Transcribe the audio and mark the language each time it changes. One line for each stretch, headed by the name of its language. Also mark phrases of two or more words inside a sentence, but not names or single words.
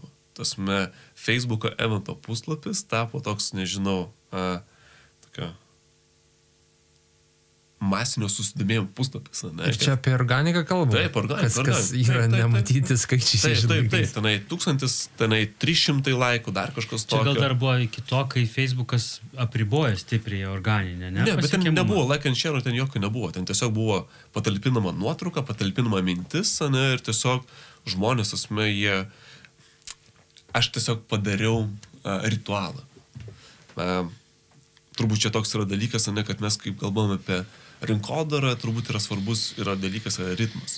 Lithuanian: Tasme, Facebook'o evento puslapis tapo toks, nežinau, tokia masinio susidomėjimo puslapis. Ir čia apie organiką kalbą? Taip, organiką. Kas yra nematyti skaičiai. Taip, tenai 1000, tenai 300 laikų, dar kažkas tokio. Čia gal dar buvo iki to, kai Facebookas apriboja stipriai organinę, ne? Ne, bet ten nebuvo
English: like and share,
Lithuanian: ten jokio nebuvo. Ten tiesiog buvo patalpinama nuotrauka, patalpinama mintis, ir tiesiog žmonės, aš tiesiog padariau ritualą. Turbūt čia toks yra dalykas, kad mes kaip kalbame apie rinkodarą, turbūt yra svarbus dalykas ritmas.